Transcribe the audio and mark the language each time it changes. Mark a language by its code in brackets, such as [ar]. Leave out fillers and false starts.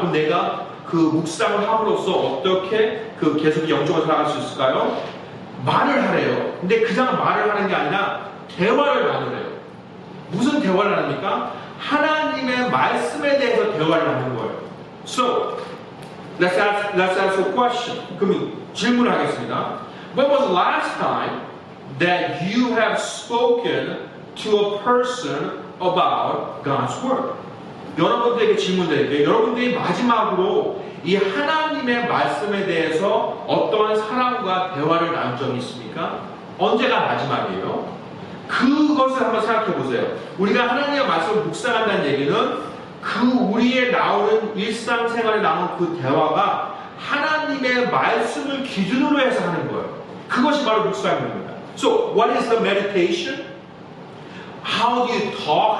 [ko] 그럼 내가 그 묵상을 함으로써 어떻게 그 계속 영적으로 살아갈 수 있을까요? 말을 하래요. 근데 그냥 말을 하는 게 아니라 대화를 나누래요. 무슨 대화를 합니까? 하나님의 말씀에 대해서 대화를 하는 거예요. [en] So let's ask a question. [ko] 그럼 질문을 하겠습니다. [en] When was the last time that you have spoken to a person about God's word? [ko] 여러분들에게 질문드릴게요. 여러분들이 마지막으로 이 하나님의 말씀에 대해서 어떠한 사람과 대화를 나눈 적이 있습니까? 언제가 마지막이에요? 그것을 한번 생각해 보세요. 우리가 하나님의 말씀을 묵상한다는 얘기는 그 우리의 나오는 일상생활에 나오는 그 대화가 하나님의 말씀을 기준으로 해서 하는 거예요. 그것이 바로 묵상입니다. [en] So, what is the meditation? How do you talk?